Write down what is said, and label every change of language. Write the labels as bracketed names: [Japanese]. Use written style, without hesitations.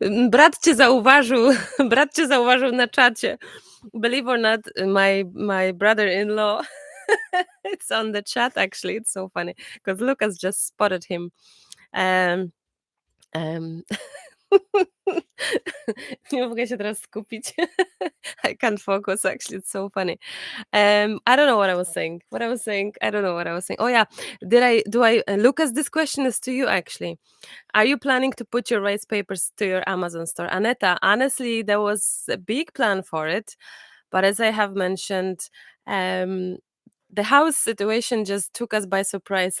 [Polish] Brat cię zauważył, brat cię zauważył na czacie. [English] Believe or not, my brother-in-law, it's on the chat actually. It's so funny because Lucas just spotted him. [Polish] Um, um, nie mogę się teraz skupić. [English] I can't focus actually. It's so funny. I don't know what I was saying. I don't know what I was saying. Oh yeah, Lucas, this question is to you actually. Are you planning to put your rice papers to your Amazon store? Aneta, honestly, there was a big plan for it, but as I have mentioned, um the house situation just took us by surprise.